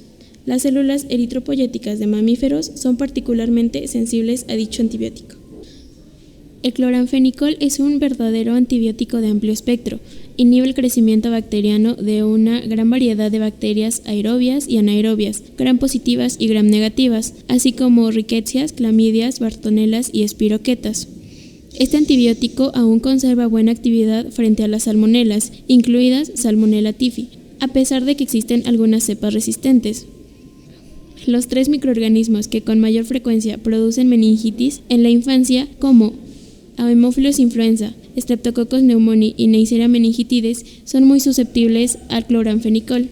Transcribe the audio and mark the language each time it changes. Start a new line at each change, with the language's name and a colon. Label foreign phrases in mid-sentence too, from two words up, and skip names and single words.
Spanish: Las células eritropoyéticas de mamíferos son particularmente sensibles a dicho antibiótico. El cloranfenicol es un verdadero antibiótico de amplio espectro. Inhibe el crecimiento bacteriano de una gran variedad de bacterias aerobias y anaerobias, gram positivas y gram negativas, así como rickettsias, clamidias, bartonelas y espiroquetas. Este antibiótico aún conserva buena actividad frente a las salmonelas, incluidas Salmonella typhi, a pesar de que existen algunas cepas resistentes. Los 3 microorganismos que con mayor frecuencia producen meningitis en la infancia, como Haemophilus influenza, Streptococcus pneumoniae y Neisseria meningitidis, son muy susceptibles al cloranfenicol.